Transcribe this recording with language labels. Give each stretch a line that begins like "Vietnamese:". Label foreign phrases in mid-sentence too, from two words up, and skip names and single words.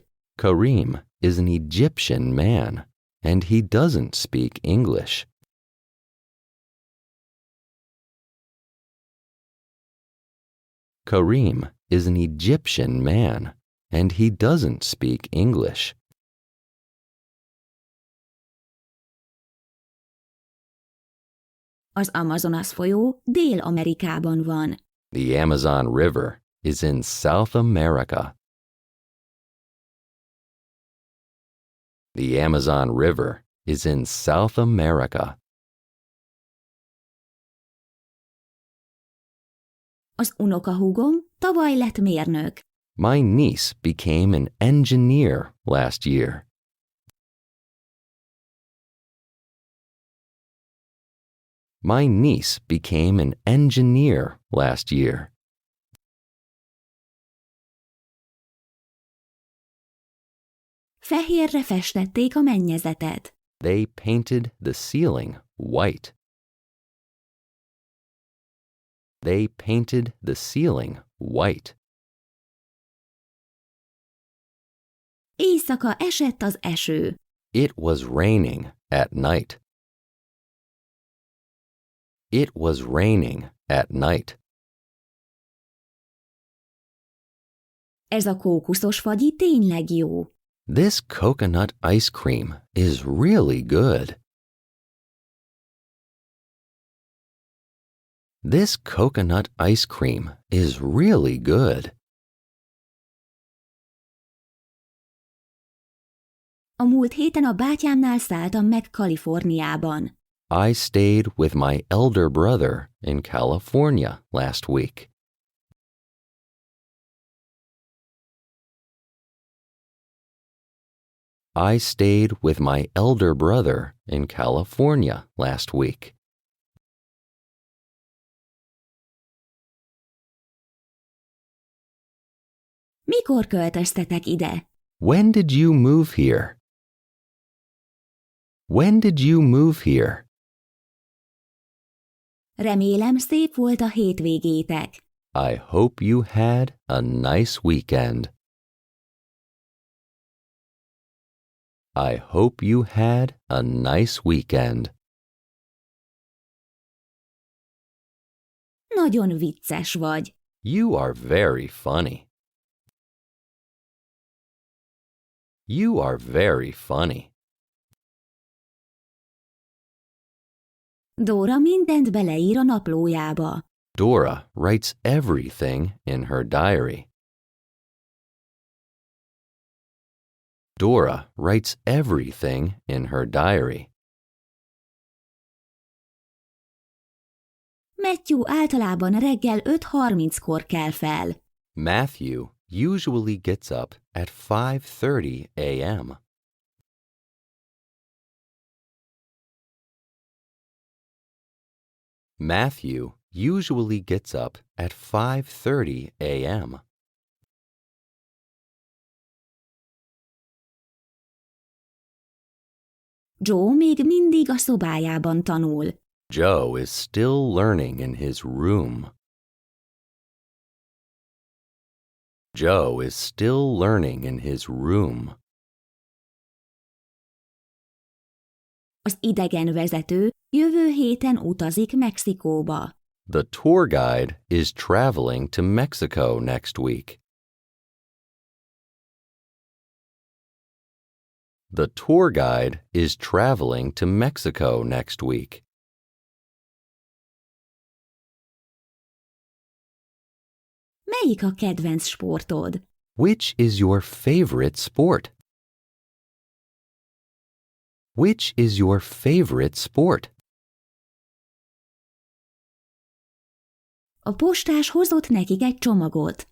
English: Karim is an Egyptian man, and he doesn't speak English. Karim is an Egyptian man, and he doesn't speak English.
Hungarian: Az Amazonas folyó Dél-Amerikában van.
English: The Amazon River is in South America. The Amazon River is in South America.
Hungarian: Az unokahúgom tavaly lett mérnök.
English: My niece became an engineer last year. My niece became an engineer last year.
Hungarian: Fehérre festették a mennyezetet.
English: They painted the ceiling white. They painted the ceiling white.
Hungarian: Éjszaka esett az eső.
English: It was raining at night. It was raining at night.
Hungarian: Ez a kókuszos fagyi tényleg jó.
English: This coconut ice cream is really good. This coconut ice cream is really good.
Hungarian: A múlt héten a bátyámnál szálltam meg Kaliforniában.
English: I stayed with my elder brother in California last week. I stayed with my elder brother in California last week.
Hungarian: Mikor költöztetek ide?
English: When did you move here? When did you move here?
Hungarian: Remélem szép volt a hétvégétek.
English: I hope you had a nice weekend. I hope you had a nice weekend.
Hungarian: Nagyon vicces vagy.
English: You are very funny. You are very funny.
Hungarian: Dóra mindent beleír a naplójába.
English: Dora writes everything in her diary. Dora writes everything in her diary.
Hungarian: Matthew általában reggel 5:30-kor kell fel.
English: Matthew usually gets up at 5:30 a.m. Matthew usually gets up at 5:30 a.m.
Hungarian: Joe még mindig a szobájában tanul.
English: Joe is still learning in his room. Joe is still learning in his room.
Hungarian: Az idegenvezető jövő héten utazik Mexikóba.
English: The tour guide is traveling to Mexico next week. The tour guide is traveling to Mexico next week.
Hungarian: Melyik a kedvenc sportod?
English: Which is your favorite sport? Which is your favorite sport?
Hungarian: A postás hozott nekik egy csomagot.